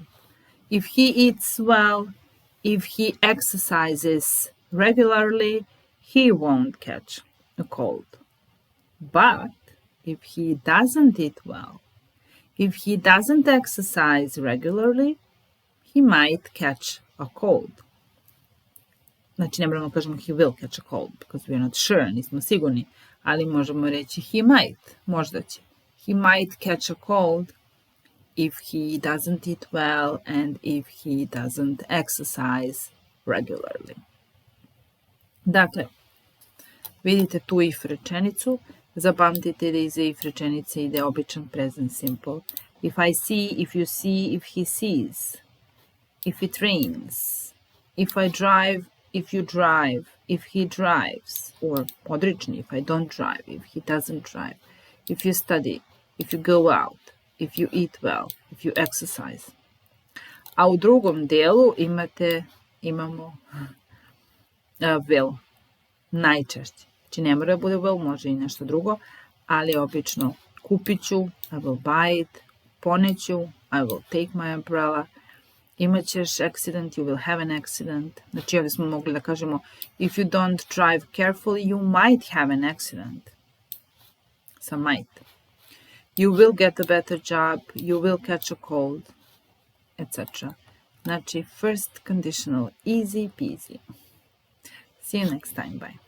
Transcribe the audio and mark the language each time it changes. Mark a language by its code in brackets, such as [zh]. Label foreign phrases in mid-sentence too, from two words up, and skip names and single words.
[en] If he eats well, if he exercises regularly, he won't catch a cold. But if he doesn't eat well, if he doesn't exercise regularly, he might catch a cold. [sr] Znači, ne moramo kažemo [en] he will catch a cold, because we are not sure, [sr] nismo sigurni. ali možemo reći [en] he might, [sr] možda će. [en] He might catch a cold if he doesn't eat well and if he doesn't exercise regularly. [sr] Dakle, vidite tu if rečenicu, zapamtite da iza if rečenice ide običan [en] present simple. If I see, if you see, if he sees, if it rains, if I drive, if you drive, if he drives, or odrični, if I don't drive, if he doesn't drive, if you study, if you go out, if you eat well, if you exercise. [sr] A u drugom delu imamo will, najčešće. Znači ne mora da bude will, može i nešto drugo, ali obično kupit ću, [en] I will buy it, [sr] poneću, [en] I will take my umbrella, [sr] imat ćeš accident, [en] you will have an accident. [sr] Znači ovdje smo mogli da kažemo [en] if you don't drive carefully, you might have an accident. [sr] Sa might. [en] You will get a better job, you will catch a cold, etc. Znači first conditional, easy peasy. See you next time, bye.